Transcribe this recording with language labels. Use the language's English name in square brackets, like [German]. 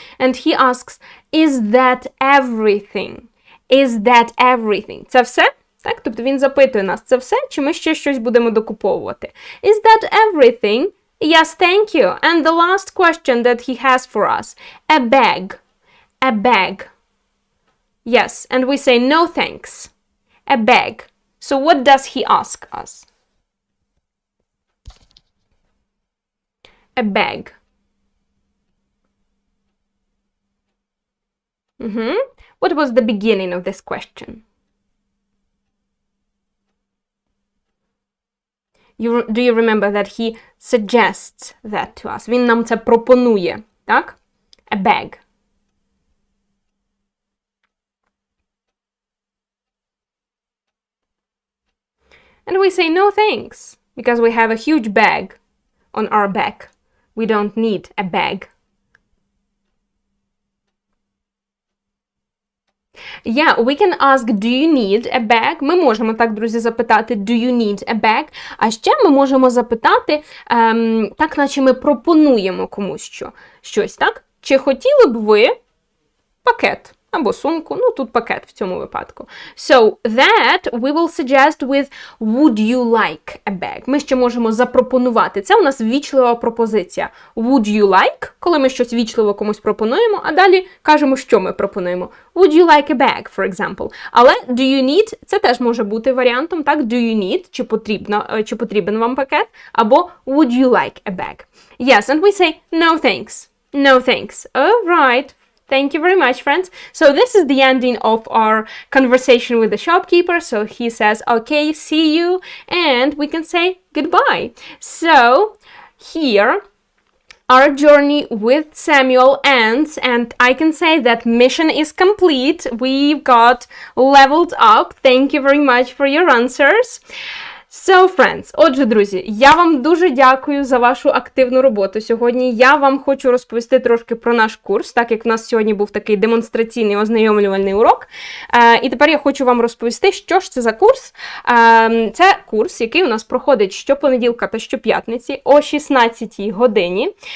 [English] And he asks, is that everything? Is that everything? [Ukrainian] Це все? Так? Тобто він запитує нас, це все? Чи ми ще щось будемо докуповувати? [English] Is that everything? Yes, thank you. And the last question that he has for us. A bag. A bag. Yes, and we say no thanks. A bag. So what does he ask us? A bag. What was the beginning of this question? Do you remember that he suggests that to us? [Ukrainian] Він нам це пропонує, так? [English] A bag. And we say no thanks, because we have a huge bag on our back. We don't need a bag. Yeah, we can ask, do you need a bag? [Ukrainian] Ми можемо так, друзі, запитати, [English] do you need a bag? [Ukrainian] А ще ми можемо запитати, так, наче ми пропонуємо комусь щось, так? Чи хотіли б ви пакет? Або сумку, ну тут пакет в цьому випадку. [English] So that we will suggest with would you like a bag. [Ukrainian] Ми ще можемо запропонувати. Це у нас ввічлива пропозиція. [English] Would you like, [Ukrainian] коли ми щось ввічливо комусь пропонуємо, а далі кажемо, що ми пропонуємо. [English] Would you like a bag, for example. [Ukrainian] Але [English] do you need, [Ukrainian] це теж може бути варіантом, так? [English] Do you need, [Ukrainian] чи потрібен вам пакет, або [English] would you like a bag. Yes, and we say no thanks. No thanks. All right. Thank you very much, friends. So this is the ending of our conversation with the shopkeeper. So he says, okay, see you, and we can say goodbye. So here, our journey with Samuel ends, and I can say that mission is complete. We've got leveled up. Thank you very much for your answers. So, friends, [Ukrainian] отже, друзі, я вам дуже дякую за вашу активну роботу сьогодні. Я вам хочу розповісти трошки про наш курс, так як в нас сьогодні був такий демонстраційний ознайомлювальний урок. І тепер я хочу вам розповісти, що ж це за курс. Це курс, який у нас проходить щопонеділка та щоп'ятниці о 16-й годині.